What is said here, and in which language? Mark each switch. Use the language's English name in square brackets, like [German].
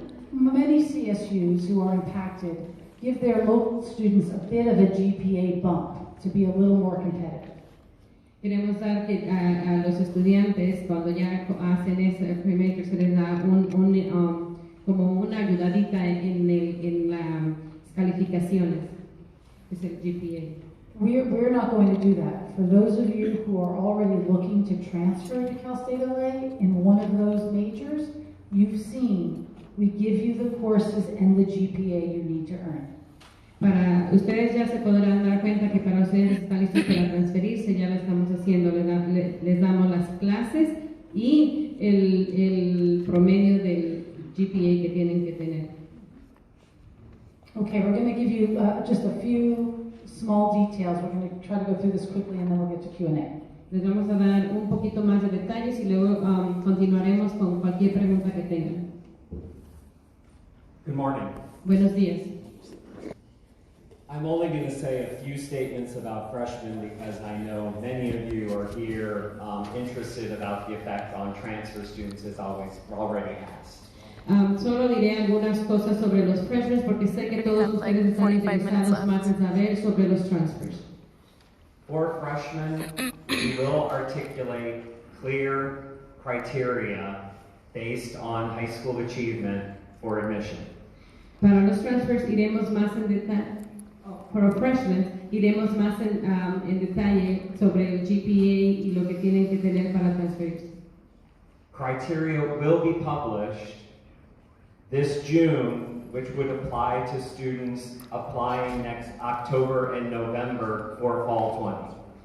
[English] Many CSUs who are impacted give their local students a bit of a GPA bump to be a little more competitive. [Spanish] Queremos dar a los estudiantes, cuando ya hacen ese pre-major, se les da como una ayudadita en las calificaciones, es el GPA. [English] We're not going to do that. For those of you who are already looking to transfer to Cal State LA in one of those majors, you've seen we give you the courses and the GPA you need to earn. [Spanish] Para ustedes ya se podrán dar cuenta que para ustedes están listos para transferirse, ya lo estamos haciendo, les damos las clases y el promedio del GPA que tienen que tener. [English] Okay, we're going to give you just a few small details. We're going to try to go through this quickly and then we'll get to Q&A. [Spanish] Les vamos a dar un poquito más de detalles y luego continuaremos con cualquier pregunta que tengan. [English] Good morning. [Spanish] Buenos días. [English] I'm only going to say a few statements about freshmen because I know many of you are here interested about the effect on transfer students as already asked. [Spanish] Solo diré algunas cosas sobre los freshmen porque sé que todos ustedes están interesados más en saber sobre los transfers. [English] For freshmen, we will articulate clear criteria based on high school achievement for admission. [Spanish] Para los transfers iremos más en detalle. para freshmen y demos más en detalle sobre el GPA y lo que tienen que tener para transferirse. [English] Criteria will be published this June, which would apply to students applying next October and November for Fall 20.